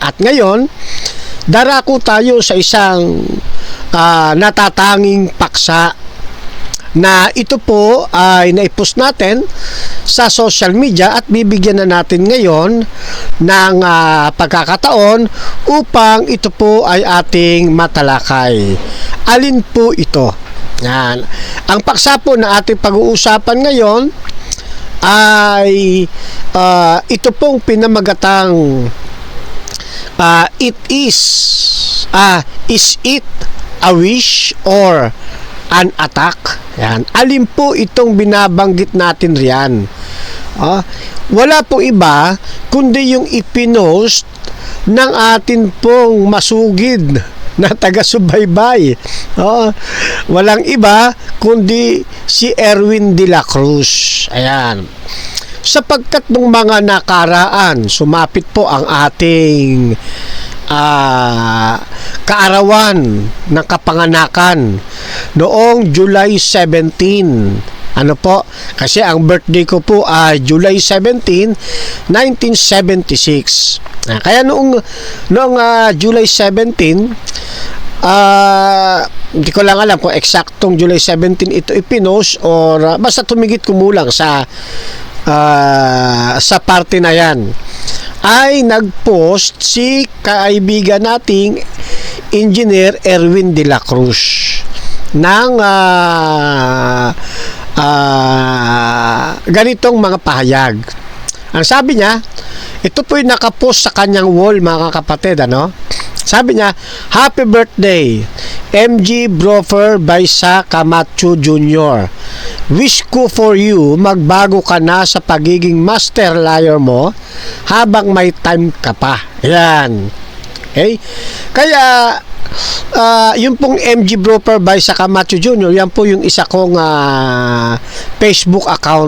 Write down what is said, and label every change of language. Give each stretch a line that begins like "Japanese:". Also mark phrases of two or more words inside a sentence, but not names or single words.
Filipino: At ngayon, darako tayo sa isang natatanging paksa na ito po ay naipost natin sa
English: social media
Filipino: at bibigyan na natin ngayon ng pagkakataon upang ito po ay ating matalakay. Alin po ito? Yan. Ang paksa po na ating pag-uusapan ngayon ay ito pong pinamagatang
English: is it a wish or an attack?
Filipino: Yan. Alin po itong binabanggit natin riyan? Wala po iba kundi yung ipinost ng atin pong masugid na taga-subaybay. Walang iba kundi si Erwin de la Cruz. Ayan. Sapagkat nung mga nakaraan, sumapit po ang ating kaarawan ng kapanganakan noong July 17. Ano po? Kasi ang birthday ko po ay July 17, 1976. Kaya noong July 17, hindi ko lang alam kung eksaktong July 17 ito ipinost or basta tumigit kumulang sa parte na yan, ay nagpost si kaibigan nating Engineer Erwin de la Cruz ng ganitong mga pahayag. Ang sabi niya, ito po yung nakapost sa kanyang wall, mga kapatid, sabi niya,
English: "Happy birthday,
Filipino: MG Brofer Baisa Camacho Jr. Wish ko
English: for you,
Filipino: magbago ka na sa pagiging
English: master liar
Filipino: mo habang may time ka pa." Yan. Okay? Kaya, yung pong MG Brofer Baisa Camacho Jr., yan po yung isa kong Facebook account.